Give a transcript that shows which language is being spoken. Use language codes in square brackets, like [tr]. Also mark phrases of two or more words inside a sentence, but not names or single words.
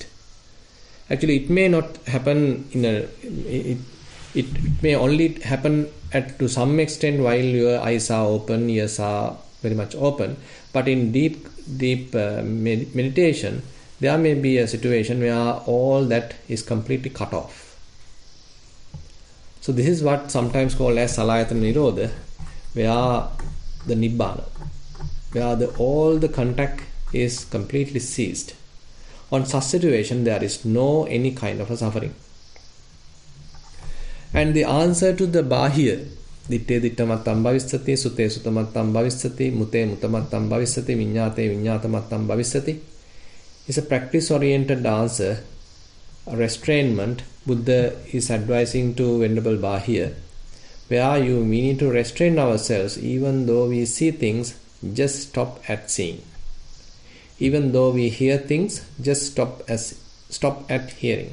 [en] Actually, it may not happen it may only happen to some extent while your eyes are open, ears are very much open. But in deep meditation, there may be a situation where all that is completely cut off. So this is what sometimes called as [pi] salayatana nirodha, [en] where the nibbana, where all the contact is completely ceased. On such situation, there is no any kind of a suffering. And the answer to the bahya, [pi] ditte dittamattam bhavissati, sute sutamattam bhavissati, mute mutamattam bhavissati, viññāte viññātamattam bhavissati, [en] is a practice-oriented answer, a restrainment. Buddha is advising to Venerable Bahya, where we need to restrain ourselves. Even though we see things, just stop at seeing. Even though we hear things, just stop at hearing.